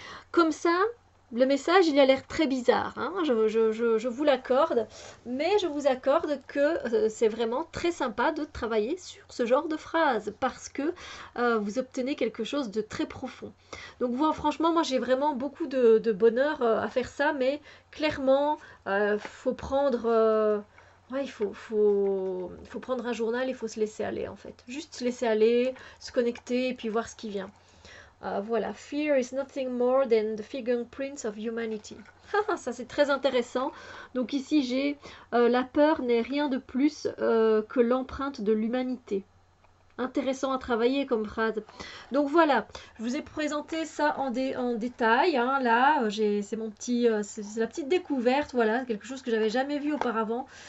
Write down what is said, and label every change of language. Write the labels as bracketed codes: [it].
[fr] Comme ça, le message, il a l'air très bizarre, hein, je vous l'accorde, mais je vous accorde que c'est vraiment très sympa de travailler sur ce genre de phrase parce que vous obtenez quelque chose de très profond. Donc voilà, franchement, moi j'ai vraiment beaucoup de bonheur à faire ça, mais clairement, faut prendre... ouais, faut prendre un journal, il faut se laisser aller en fait. Juste se laisser aller, se connecter et puis voir ce qui vient. [en] Voilà, fear is nothing more than the fingerprints of humanity. [fr] Ça c'est très intéressant. Donc ici j'ai la peur n'est rien de plus que l'empreinte de l'humanité. Intéressant à travailler comme phrase. Donc voilà, je vous ai présenté ça en détail. Hein. Là, c'est mon petit, c'est la petite découverte. Voilà, quelque chose que j'avais jamais vu auparavant.